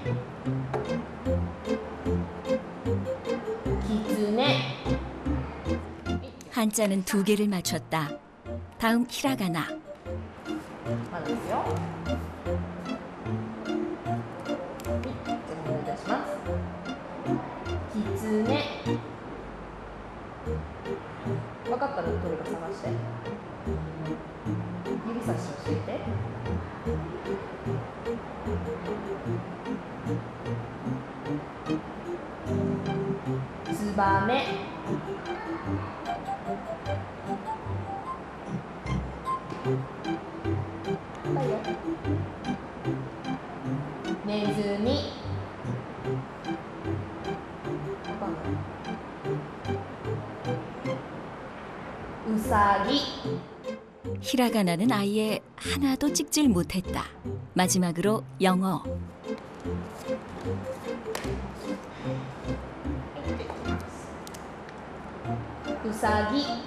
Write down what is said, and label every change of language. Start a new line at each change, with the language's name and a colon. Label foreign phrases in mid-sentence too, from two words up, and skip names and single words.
Japanese: 기츠네.
Korean: 한자는 2개를 맞췄다. 다음 히라가나. 맞았어요. 기츠네.
Japanese: 分かったらどれか探して。指差し教えて。ツバメ。だよ。ネズミ。わかんない。우사기.
Korean: 히라가나는 아예 하나도 찍질 못했다. 마지막으로 영어.
Japanese: 우사기.